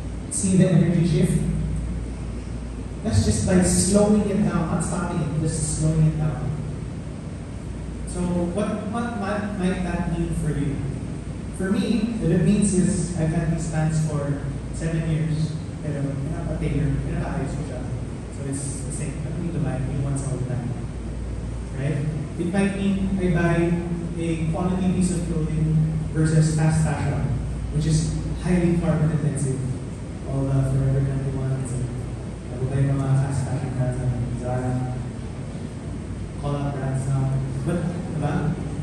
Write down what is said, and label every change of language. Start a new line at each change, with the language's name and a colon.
English: See the energy shift? That's just by slowing it down, not stopping it, just slowing it down. So what might that mean for you? For me, what it means is I've had these pants for 7 years.
Filipino: Pero pinaka-tailor ko siya.
English: So it's the same. I don't need to buy new ones all the time. Right? It might mean I buy a quality piece of clothing versus fast fashion, which is highly carbon intensive. All the Forever 21s and
Filipino: yung mga
English: fast fashion brands like Zara, call-out brands now. But, diba?